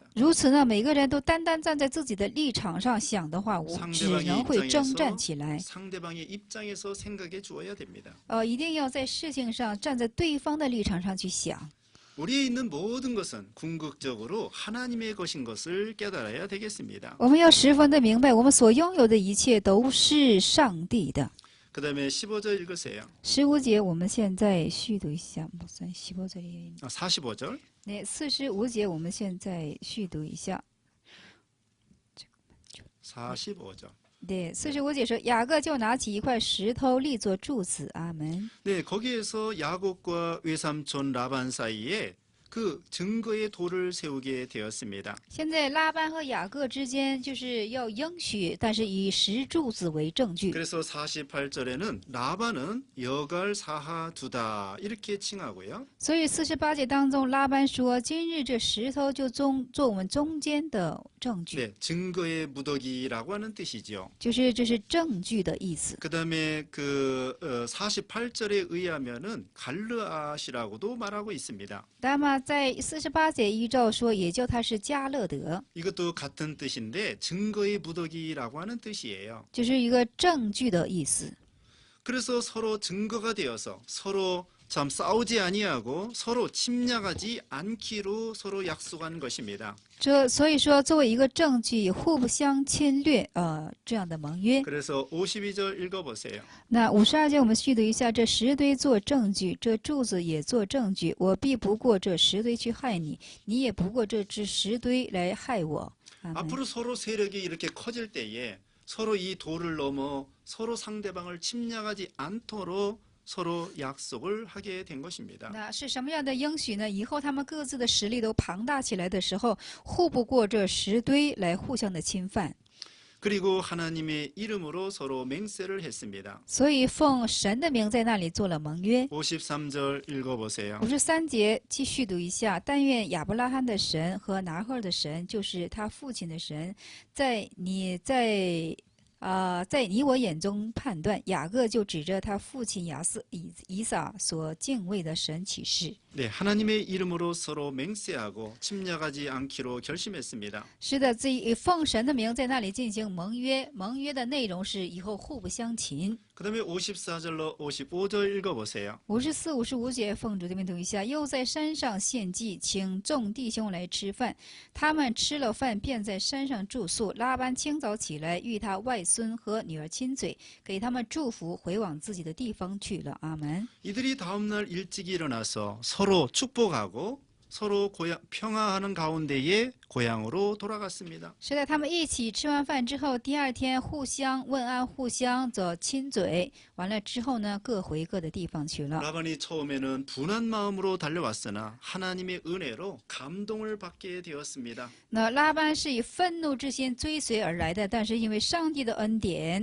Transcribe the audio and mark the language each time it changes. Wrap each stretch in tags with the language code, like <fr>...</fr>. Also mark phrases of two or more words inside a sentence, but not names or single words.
<zh>如此呢，每个人都单单站在自己的立场上想的话，我只能会征战起来。</zh> <ko>상대방의 입장에서 생각해 주어야 됩니다.</ko> <zh>一定要在事情上站在对方的立场上去想。</zh> <ko>우리에 있는 모든 것은 궁극적으로 하나님의 것인 것을 깨달아야 되겠습니다.</ko> <zh>我们要十分的明白，我们所拥有的一切都是上帝的。</zh> <ko>그 다음에 15절 읽으세요.</ko> <zh>15 节我们现在续读一下，不算 15절이에요.</zh> <ko>45절.</ko> <zh>네, 45 节我们现在续读一下。</zh> <ko>45절. 네,</ko> <zh>45节说雅各就拿起一块石头立作柱子。阿门。</zh> <ko>네, 거기에서 야곱과 외삼촌 라반 사이에 그 증거의 돌을 세우게 되었습니다.</ko> <zh>现在拉班和雅各之间就是要应许，但是以石柱子为证据。</zh> <ko>그래서 48절에는 라반은 여갈 사하 두다 이렇게 칭하고요.</ko> <zh>所以48节当中，拉班说：“今日这石头就做我们中间的证据。</zh> <ko>네, 증거의 무더기라고 하는 뜻이죠.</ko> <zh>就是这是证据的意思。</zh> <ko>그다음에 그 48절에 의하면은 갈르앗이라고도 말하고 있습니다.</ko> <zh>那么在48节依照说，也叫他是加勒德，</zh> <ko>이것도 같은 뜻인데 증거의 무더기라고 하는 뜻이에요.</ko> <zh>就是一个证据的意思。</zh> <ko>그래서 서로 증거가 되어서 서로 참 싸우지 아니하고 서로 침략하지 않기로 서로 약속한 것입니다.</ko> <zh>所以说，作为一个证据，互不相侵略，这样的盟约。</zh> <ko>그래서 52절 읽어보세요.</ko> <zh>那52节我们续读一下：这石堆做证据，这柱子也做证据。我必不过这石堆去害你，你也不过这只石堆来害我。阿门。</zh> <ko>앞으로 서로 세력이 이렇게 커질 때에 서로 이 돌을 넘어 서로 상대방을 침략하지 않도록 서로 약속을 하게 된 것입니다.</ko> <zh>那是什么样的应许呢？以后他们各自的实力都庞大起来的时候，互不过这石堆来互相的侵犯。</zh> <ko>그리고 하나님의 이름으로 서로 맹세를 했습니다.</ko> <zh>所以奉神的名在那里做了盟约。</zh> <ko>53절 읽어보세요.</ko> <zh>53 节继续读一下：但愿亚伯拉罕的神和拿赫的神，就是他父亲的神，在你我眼中判断。雅各就指着他父亲以撒所敬畏的神起誓。</zh> <ko>네, 하나님의 이름으로 서로 맹세하고 침략하지 않기로 결심했습니다.</ko> <zh>是的，奉神的名在那里进行盟约，盟约的内容是以后互不相侵。</zh> <ko>그다음에 54절로 55절 읽어보세요.</ko> <zh>54、55 节奉主的名读一下：又在山上献祭，请众弟兄来吃饭。他们吃了饭，便在山上住宿。拉班清早起来，与他外孙和女儿亲嘴，给他们祝福，回往自己的地方去了。阿门。</zh> <ko>이들이 다음날 일찍 일어나서 서로 축복하고 서로 평화하는 가운데에 고향으로 돌아갔습니다.</ko> <zh>是的，他们一起吃完饭之后，第二天互相问安，互相亲嘴，完了之后呢，各回各的地方去了。</zh> <ko>라반이 처음에는 분한 마음으로 달려왔으나 하나님의 은혜로 감동을 받게 되었습니다.</ko> <zh>那拉班是以愤怒之心追随而来的，但是因为上帝的恩典，</zh>